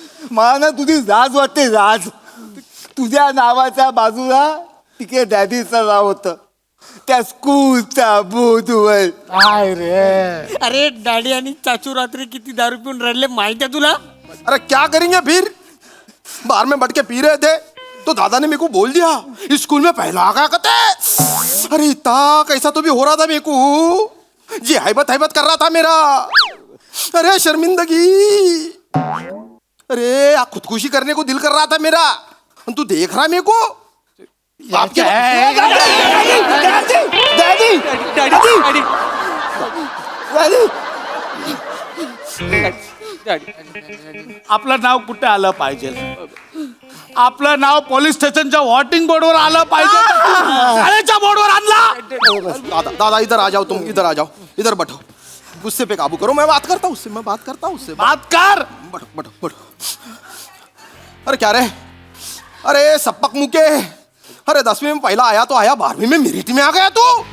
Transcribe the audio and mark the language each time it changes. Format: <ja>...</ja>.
<mr>मला ना तुझी राज वाटते, राज. तुझ्या नावाच्या बाजूला तिकडे डॅडीचं नाव होतं, त्या स्कूलच्या बोर्डवर. काय रे अरे डॅडी आणि चाचू रात्री किती दारू पिऊन रडले माहिती आहे तुला?</mr> <hi>अरे क्या करेंगे फिर, बाहर में बैठ के पी रहे थे तो दादा ने मेरे को बोल दिया इस स्कूल में पहला आ गया कहते. अरे इतना कैसा तो भी हो रहा था मेरे को, जी हैबत हैबत कर रहा था मेरा. अरे शर्मिंदगी, अरे खुदकुशी करने को दिल कर रहा था मेरा. तू देख रहा मेरे को आपके डॅडी डॅडी डॅडी डॅडी</hi> <mr>आपलं नाव कुठे आलं पाहिजे? आपलं नाव पोलीस स्टेशनच्या वॉटिंग बोर्डवर आलं पाहिजे. शाळेच्या बोर्डवर आणला.</mr> <hi>दादा दादा इधर आ जाओ, तुम इधर आ जाओ, इधर बैठो. गुस्से पे काबू करो, मैं बात करता हूँ उससे, मैं बात करता हूँ उससे. बात कर. बैठो बैठो बैठो. अरे क्या रे, अरे सपक मुके, अरे 10वीं में पहला आया तो आया, 12वीं में मेरिट में आ गया तू.</hi>